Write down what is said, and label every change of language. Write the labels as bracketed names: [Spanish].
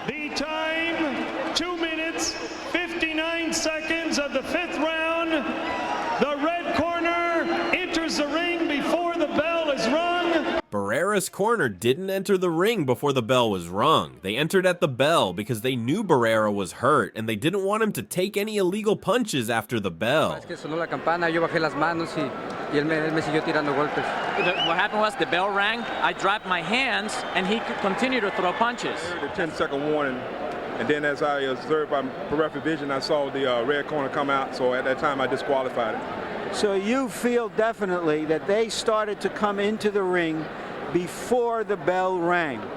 [English] The time, 2 minutes, 59 seconds of the 5th round. The red corner enters the ring before the bell is rung. Barrera's corner didn't enter the ring before the bell was rung. They entered at the bell because they knew Barrera was hurt and they didn't want him to take any illegal punches after the bell. [Spanish] Sonó la campana, yo bajé las manos y él me siguió tirando golpes. [English] What happened was the bell rang, I dropped my hands, and he continued to throw punches. The 10-second warning, and then as I observed by peripheral vision, I saw the red corner come out, so at that time I disqualified it. So you feel definitely that they started to come into the ring before the bell rang?